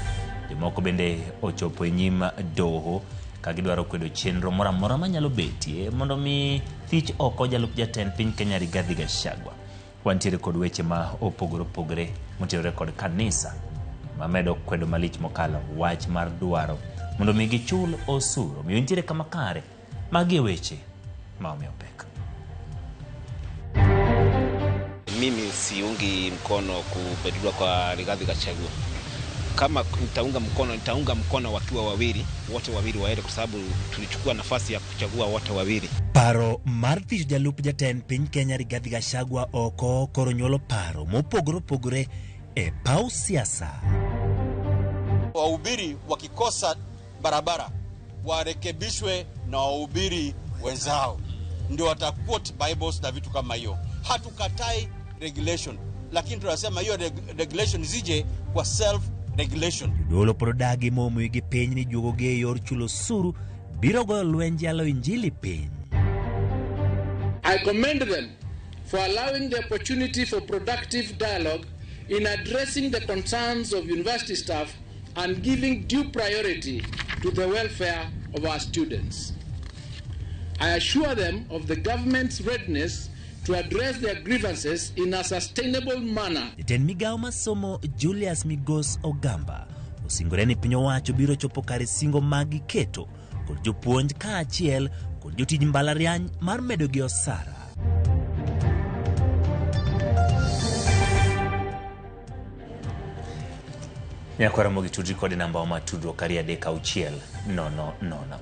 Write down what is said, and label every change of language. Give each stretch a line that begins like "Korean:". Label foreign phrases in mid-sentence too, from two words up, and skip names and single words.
Luo (Kenya and Tanzania): Jomoko bende ochopo e nyim doho kagidwaro kwedo chenro moramora manyalo betie mondo mi thich oko jalup jatend piny Kenya Rigathi Gachagua. Wantiere kod weche ma opogore motenore kod kanisa mamedo kwedo malich mokalo wach mar dwaro mondo mi gichul osuru. Miyo ntiere kama kare magi weche maomeo pek.
Swahili: Mimi siungi mkono kubadilwa kwa Rigathi Gachagua. Kama nitaunga mkono wakiwa wawili, wote wawili waende kwa sababu tulichukua nafasi ya kuchagua wote wawili.
Luo (Kenya and Tanzania): Paro mar thich jalup jatend piny Kenya Rigathi Gachagua oko koro nyuolo paro mopogore e paw siasa.
Swahili: Wahubiri wakikosa barabara warekebishwe na wahubiri wenzao, ndio wataquote Bibles na vitu kama hiyo. Hatukatai regulation, lakini tunasema hiyo regulation zije kwa
English: self regulation.
Luo (Kenya and Tanzania): Dolo prodagi momu gi piny ni juogoge yor chulo suru biro goyo lwenj yalo injili piny.
English: I commend them for allowing the opportunity for productive dialogue in addressing the concerns of university staff and giving due priority to the welfare of our students. I assure them of the government's readiness to address their grievances in a sustainable manner.
Luo (Kenya and Tanzania): Jatend migao masomo Julius Migos Ogamba osingore ni piny owacho biro chopo kare singo magi keto kod jopuonj kaachiel kod jotij mbalariany mar medo gi osara. Nyakwaromogi tudri kod namba ma tudruok ari 36000.